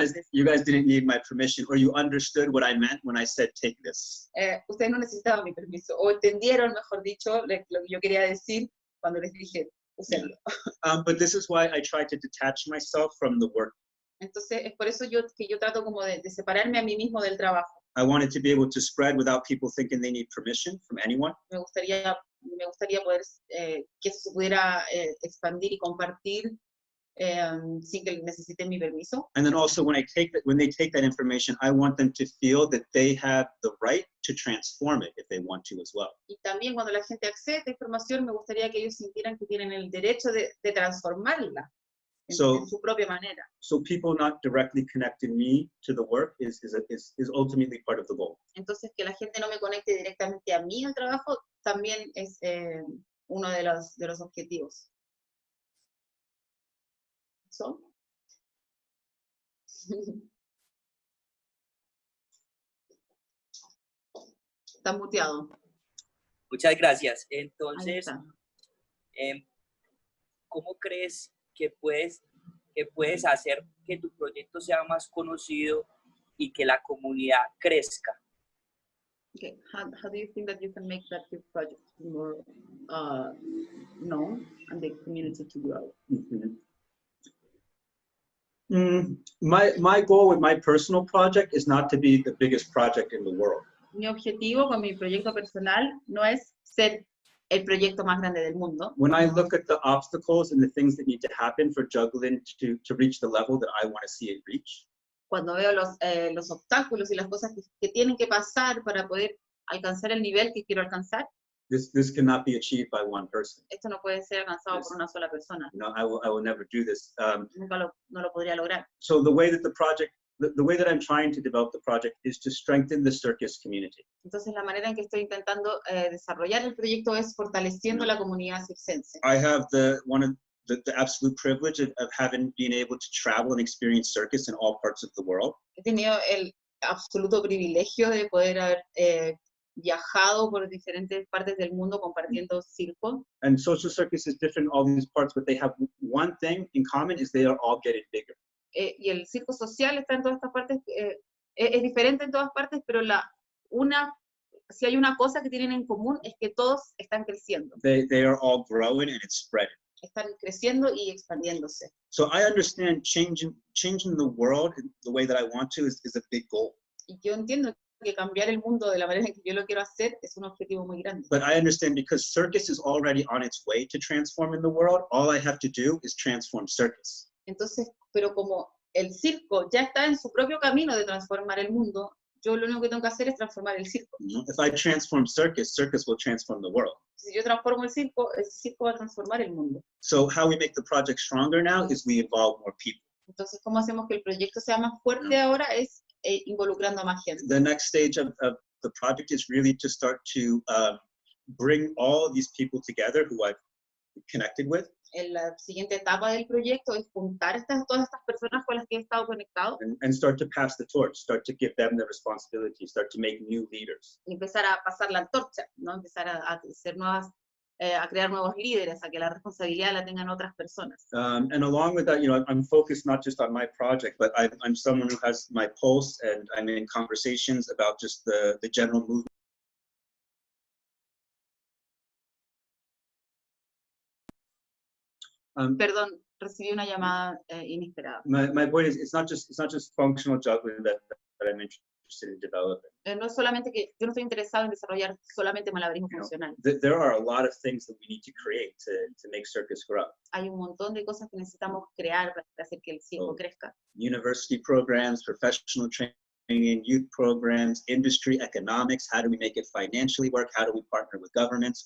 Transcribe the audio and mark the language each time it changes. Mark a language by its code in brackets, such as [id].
[en] You guys didn't need my permission, or you understood what I meant when I said take this. [es] Ustedes no necesitaban mi permiso, o entendieron, mejor dicho, lo que yo quería decir cuando les dije, úsenlo. [en] But this is why I try to detach myself from the work. [es] Entonces, es por eso que yo trato como de separarme a mí mismo del trabajo. [en] I wanted to be able to spread without people thinking they need permission from anyone. [es] Me gustaría poder que eso se pudiera expandir y compartir sin que necesiten mi permiso. [en] And then also when they take that information, I want them to feel that they have the right to transform it if they want to as well. [es] Y también cuando la gente accede a esta información, me gustaría que ellos sintieran que tienen el derecho de transformarla en su propia manera. [en] So people not directly connecting me to the work is ultimately part of the goal. [es] Entonces que la gente no me conecte directamente a mí al trabajo también es uno de los objetivos. [en] So. [es] Está muteado. Muchas gracias. Entonces, ¿cómo crees que puedes hacer que tu proyecto sea más conocido y que la comunidad crezca? [en] Okay. How do you think that you can make that your project more known and the community to grow? My goal with my personal project is not to be the biggest project in the world. [es] Mi objetivo con mi proyecto personal no es ser el proyecto más grande del mundo. [en] When I look at the obstacles and the things that need to happen for juggling to reach the level that I want to see it reach. [es] Cuando veo los obstáculos y las cosas que tienen que pasar para poder alcanzar el nivel que quiero alcanzar. [en] This cannot be achieved by one person. [es] Esto no puede ser alcanzado por una sola persona. [en] No, I will never do this. [es] Nunca no lo podría lograr. [en] So the way that the project the way that I'm trying to develop the project is to strengthen the circus community. [es] Entonces la manera en que estoy intentando desarrollar el proyecto es fortaleciendo la comunidad circense. [en] I have the absolute privilege of having been able to travel and experience circus in all parts of the world. [es] He tenido el absoluto privilegio de poder haber viajado por diferentes partes del mundo compartiendo circo. [en] And social circus is different in all these parts, but they have one thing in common, is they are all getting bigger. [es] Y el circo social está en todas estas partes, es diferente en todas partes, pero si hay una cosa que tienen en común es que todos están creciendo. [en] They are all growing and it's spreading. [es] Están creciendo y expandiéndose. [en] So I understand changing the world the way that I want to is a big goal. [es] Y yo entiendo que cambiar el mundo de la manera en que yo lo quiero hacer es un objetivo muy grande. [en] But I understand because circus is already on its way to transforming the world, all I have to do is transform circus. [es] Entonces, pero como el circo ya está en su propio camino de transformar el mundo, yo lo único que tengo que hacer es transformar el circo. [en] If I transform circus, circus will transform the world. [es] Si yo transformo el circo va a transformar el mundo. [en] So how we make the project stronger now is we involve more people. [es] Entonces, ¿cómo hacemos que el proyecto sea más fuerte ahora? Es involucrando a más gente. [en] The next stage of the project is really to start to bring all these people together who I've connected with. [es] La siguiente etapa del proyecto es juntar todas estas personas con las que he estado conectado. [en] And start to pass the torch, start to give them the responsibility, start to make new leaders. [es] Y empezar a pasar la antorcha, ¿no? Empezar a hacer a crear nuevos líderes, a que la responsabilidad la tengan otras personas. [en] And along with that, I'm focused not just on my project, but I'm someone who has my pulse, and I'm in conversations about just the general movement. [es] Perdón, recibí una llamada inesperada. [en] My point is, it's not just functional juggling that I'm interested in developing. [es] No es solamente que yo no estoy interesado en desarrollar solamente malabarismo funcional. [en] There are a lot of things that we need to create to make circus grow. [es] Hay un montón de cosas que necesitamos crear para hacer que el circo crezca. [en] University programs, professional training, youth programs, industry, economics, how do we make it financially work? How do we partner with governments?